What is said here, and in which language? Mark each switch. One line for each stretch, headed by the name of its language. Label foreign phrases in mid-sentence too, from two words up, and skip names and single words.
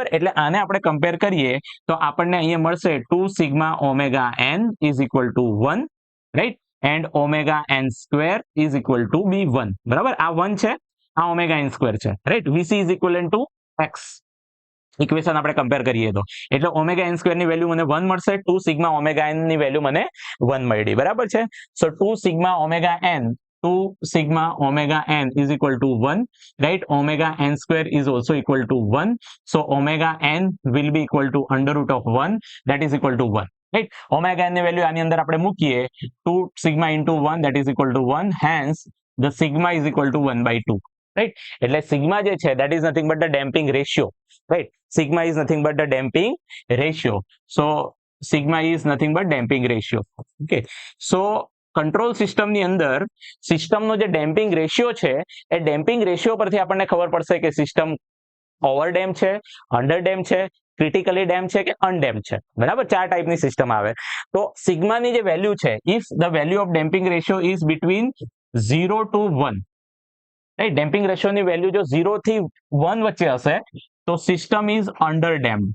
Gujarati: એટલે આને આપણે કમ્પેર કરીએ તો આપણને અહીંયા મળશે
English: 2 sigma omega n is equal to 1, right, and omega n square is equal to b1.
Gujarati: બરાબર. આ 1 છે, આ
English: omega n square
Gujarati: છે. રાઈટ.
English: VC is equivalent to x.
Gujarati: ઇક્વેશન આપણે કમ્પેર કરીએ તો એટલે
English: omega n square
Gujarati: ની વેલ્યુ મને 1 મળશે,
English: 2 sigma omega n
Gujarati: ની વેલ્યુ મને 1 મળી. બરાબર છે.
English: so 2 sigma omega n 2 sigma omega n is equal to 1, right? Omega n square is also equal to 1. So omega n will be equal to under root of 1, that is equal to 1. Right? Omega n
Gujarati: ની વેલ્યુ આની અંદર આપણે મૂકીએ
English: 2 sigma into 1 that is equal to 1. Hence the sigma is equal to 1 by 2. રાઈટ.
Gujarati: એટલે સિગ્મા જે છે
English: that is nothing but the damping ratio, right? Sigma is nothing but the damping ratio. So sigma is nothing but damping ratio. Okay.
Gujarati: So કંટ્રોલ સિસ્ટમની અંદર સિસ્ટમનો જે
English: damping ratio
Gujarati: છે એ
English: damping ratio
Gujarati: પરથી આપણને ખબર પડશે કે સિસ્ટમ
English: over damp
Gujarati: છે,
English: under damp
Gujarati: છે,
English: critically damp
Gujarati: છે કે અનડેમ છે. બરાબર, 4 ટાઈપની સિસ્ટમ આવે. તો સિગ્માની જે વેલ્યુ છે,
English: if the value of damping ratio is between 0 to 1, right, damping ratio's
Gujarati: વેલ્યુ જો 0 થી 1 વચ્ચે હશે તો
English: system is under damped.